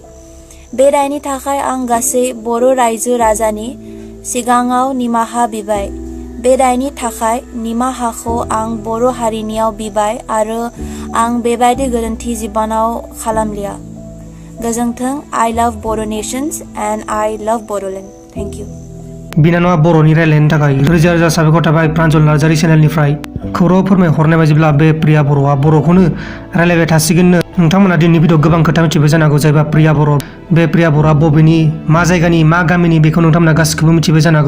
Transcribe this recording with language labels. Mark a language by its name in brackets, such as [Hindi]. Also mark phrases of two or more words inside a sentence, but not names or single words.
[Bodo] बे दायनि थाखाय आं गासै बर' रायजो राजानि सिगाङाव निमाहा बिबाय। बे दायनि थाखाय निमाहाखौ आं बर' हारिनियाव बिबाय आरो आं बेबायदि गोरोन्थि जिबनाव खालामलिया। गोजोन्थों। [English] I love Boro nations and I love Boroland. Thank you. [Bodo] बिनानावा बर'नि रायलायनो थाखाय रोजा रोजा साबायखर थाबाय प्रान्जल नार्जारि चेनेलनिफ्राय। खौराङाव फोरमायहरनाय बायदिब्ला बे प्रिया बर'आ बर'खौनो रायलायबाय थासिगोननो। नोंथांमोना दिनैनि भिडिअ गोबां खोथा मिथिबाय जानांगौ जाहैबाय प्रिया बर'। बे प्रिया बर'आ बबेनि, मा जायगानि, मा गामिनि बेखौ नोंथांमोना गासिखौबो मिथिबाय जानांगौ।